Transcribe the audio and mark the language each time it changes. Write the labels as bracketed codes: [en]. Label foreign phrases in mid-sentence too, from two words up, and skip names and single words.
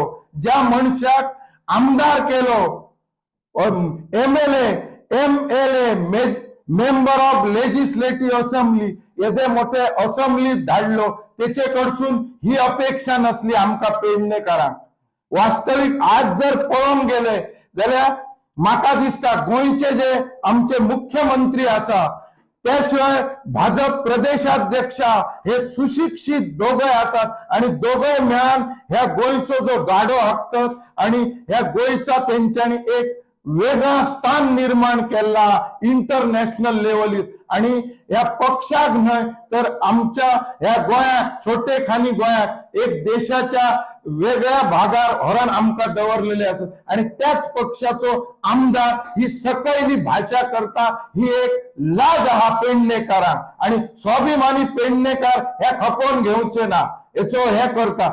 [kok] ज्या मनशाक आमदार केलो [en] MLA member of Legislative Assembly [kok] येथे मोठे असेंब्लीत धाडलो त्याचे कडसून ही अपेक्षा नसली आमका पेडणेकरांक। वास्तविक आज जर पळोवन गेले जाल्यार म्हाका दिसता गोंयचे जे आमचे मुख्यमंत्री असा त्याशिवाय भाजप प्रदेशाध्यक्ष हे सुशिक्षित दोघे असतात आणि दोघे मिळून ह्या गोंयचो जो गाडो हाकतात आणि ह्या गोंयचा तेंच्यांनी एक वेगळा स्थान निर्माण केला [en] international levelir [kok] आणि या पक्षाक न्हय तर आमच्या ह्या गोंयाक छोटेखानी गोंयाक एक देशाच्या वेगळ्या भागार व्हरान आमकां दवरलेले असत आणि त्याच पक्षाचो आमदार ही सकयली भाषा करता ही एक लाज आहा पेडणेकरांक आणि स्वाभिमानी पेडणेकार ह्या खपोवन घेवचे ना हेचो हे करता।